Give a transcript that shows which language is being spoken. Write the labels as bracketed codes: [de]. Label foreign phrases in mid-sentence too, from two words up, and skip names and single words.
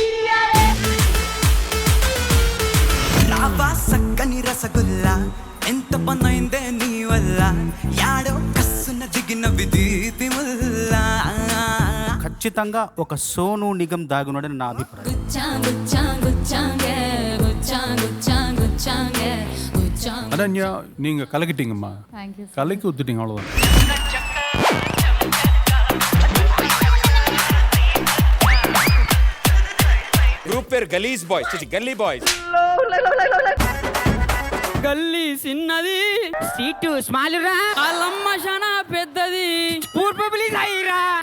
[te] సక్కని రసగుల్లా ఎంత పనైందే నీ వల్ల యాడో కస్సున జిగిన విదీపి ముల్లా. ఖచ్చితంగా ఒక సోను నిగం దాగున్నాడని నా అభిప్రాయం. [ta] அனன்யா நீங்க கலக்கிட்டீங்கம்மா. கலக்கி ஊத்துட்டீங்க அவ்வளவுதான். [te] గ్రూప్ పేరు గలీజ్ బాయ్స్, గల్లీ బాయ్స్. గల్లీ చిన్నది, సీటు స్మాల్ రా, వాళ్ళమ్మ శానా పెద్దది, పూర్పబ్లిక్ అయిరా.